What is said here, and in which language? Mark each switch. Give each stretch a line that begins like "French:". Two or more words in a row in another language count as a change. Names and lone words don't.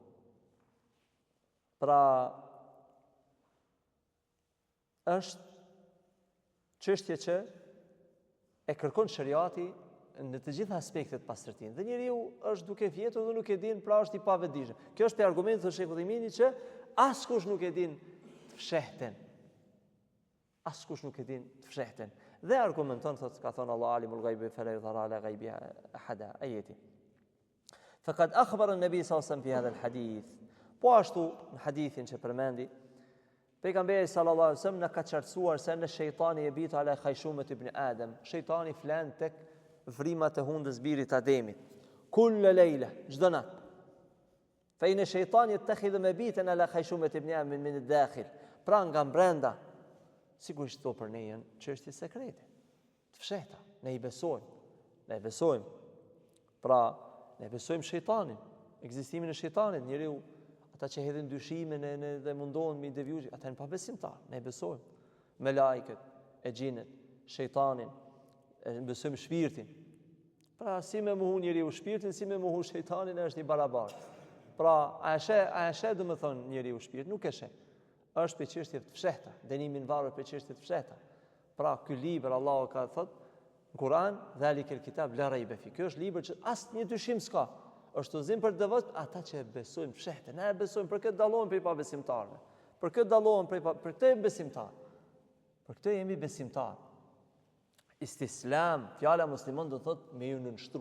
Albanian: Pra, është çështje që e kërkon shariati në të gjitha aspektet pastërtinë. Dhe njeriu është duke vjetur dhe nuk e din, pra është i pavetëdijshëm. Kjo është argumenti të Sheikhut Uthayminit që askush nuk e din të fshehten. Askush nuk e din të fshehten. Dhe argumenton, ka thënë Allah
Arabic: عالم الغيب فلا يظهر على غيبه أحدا آية. فقد أخبر النبي صلى الله عليه وسلم في هذا الحديث.
Albanian: Po ashtu në hadithin që përmendi, pejgamberi
Arabic: صلى الله عليه وسلم
Albanian: na ka qartësuar se në shejtani e
Arabic: يبيت على خيشوم ابن آدم.
Albanian: Shejtani flan tek vrimat e hundës birit Ademit.
Arabic: كل ليلة,
Albanian: çdo natë.
Arabic: فإن الشيطان يتخذ مبيتا على خيشوم ابن آدم من الداخل.
Albanian: Pra nga brenda, sigurisht këto për ne janë çështje sekrete, të fshehta. Ne i besojmë. Pra, ne besojmë shejtanin, ekzistimin e shejtanit, njeriu ata që hedhin dyshime dhe mundohen me devjuar, ata janë pabesimtar. Ne besojmë me lajket, e xhinet, shejtanin, e besojmë shpirtin. Pra, si me muhu njeriu shpirtin, si me muhu shejtanin, është i barabartë. Pra, a e sheh do të thonë njeriu shpirt, nuk e sheh. Është për çështje të fshehta, dënimin varur për çështje të fshehta. Pra, ky libër Allahu ka thënë në Kur'an,
Arabic: "ذلك الكتاب لا ريب في."
Albanian: Ky është libër që asnjë dyshim s'ka. Është udhëzim për devot ata që besojnë fshehtë. Ne besojmë, për këtë dallohen prej pabesimtarëve. Për këtë dallohen për këtë jemi besimtar. Për këtë jemi besimtar. Istislam, fjala musliman do thotë me ju nënshtru.